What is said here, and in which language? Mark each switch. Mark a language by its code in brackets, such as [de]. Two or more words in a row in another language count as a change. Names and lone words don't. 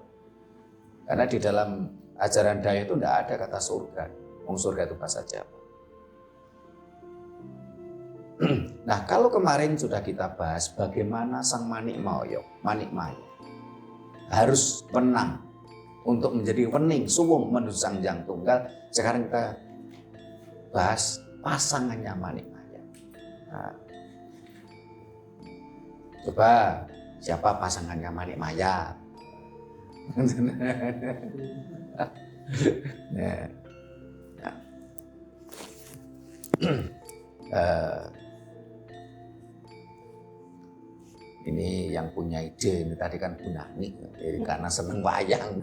[id] Karena di dalam ajaran Daya itu nggak ada kata surga. Surga itu bahasa Jawa. Nah, kalau kemarin sudah kita bahas bagaimana sang Manik Maya harus menang untuk menjadi [jv] wening suwung [id] menuju Sang Hyang Tunggal. Sekarang kita bahas pasangannya Manik Maya. Nah, coba siapa pasangannya Manik Maya? Ini yang punya ide ini tadi kan Bu Nani, karena seneng wayang.